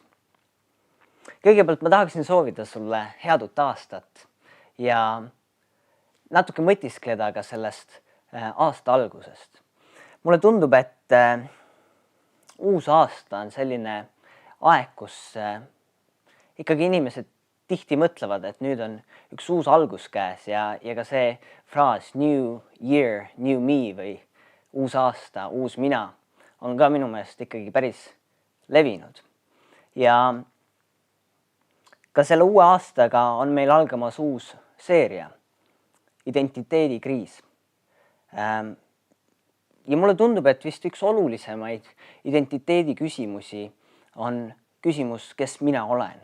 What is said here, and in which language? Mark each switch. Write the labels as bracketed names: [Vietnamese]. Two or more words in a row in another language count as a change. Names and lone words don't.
[Estonian] Kõigepealt ma tahaksin soovida sulle head uut aastat ja natuke mõtiskleda ka sellest aasta algusest. Mulle tundub, et uus aasta on selline aeg, kus ikkagi inimesed tihti mõtlevad, et nüüd on üks uus algus käes ja ka see fraas [English] new year, new me [Estonian] või uus aasta, uus mina on ka minu meelest ikkagi päris levinud. Ja ka selle uue aastaga on meil algamas uus seeria, identiteedikriis. Ja mulle tundub, et vist üks olulisemaid identiteedi küsimusi on küsimus, kes mina olen.